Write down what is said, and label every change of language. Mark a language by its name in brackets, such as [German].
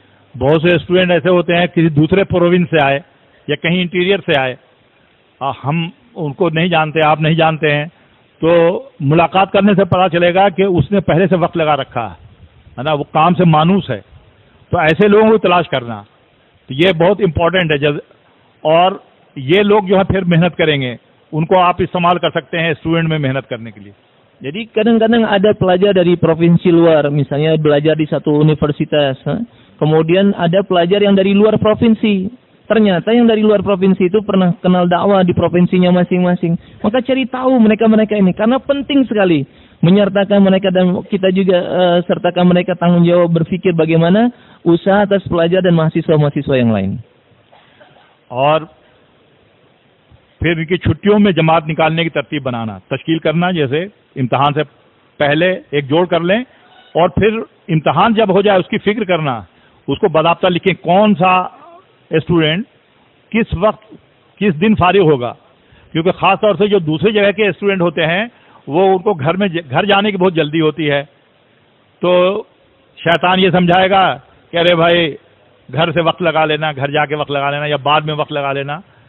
[Hindi] बहुत से स्टूडेंट ऐसे होते हैं किसी दूसरे प्रोविंस से आए या कहीं इंटीरियर से आए, हम उनको नहीं जानते, आप नहीं जानते हैं, तो मुलाकात करने से पता चलेगा कि उसने पहले से वक्त लगा रखा है ना, वो काम से मानूस है। तो ऐसे लोगों को तलाश करना, तो ये बहुत इम्पोर्टेंट है। और ये लोग जो है फिर मेहनत करेंगे, उनको आप इस्तेमाल कर सकते हैं स्टूडेंट में मेहनत करने के लिए। [Indonesian] Jadi kadang-kadang ada pelajar dari provinsi luar, misalnya belajar di satu universitas, kemudian ada pelajar yang dari luar provinsi. Ternyata yang dari luar provinsi itu pernah kenal dakwah di provinsinya masing-masing. Maka cari tahu mereka-mereka ini, karena penting sekali menyertakan mereka, dan kita juga sertakan mereka tanggung jawab berpikir bagaimana usaha atas pelajar dan mahasiswa-mahasiswa yang lain. [Hindi] और फिर इनकी छुट्टियों में जमात निकालने की तरतीब बनाना, तश्कील करना, जैसे इम्तहान से पहले एक जोड़ कर लें, और फिर इम्तहान जब हो जाए उसकी फिक्र करना, उसको बाकायदा लिखें कौन सा स्टूडेंट किस वक्त किस दिन फारिग होगा, क्योंकि खास तौर से जो दूसरी जगह के स्टूडेंट होते हैं वो उनको घर जाने की बहुत जल्दी होती है, तो शैतान ये समझाएगा कि अरे भाई घर से वक्त लगा लेना, घर जाके वक्त लगा लेना, या बाद में वक्त लगा लेना।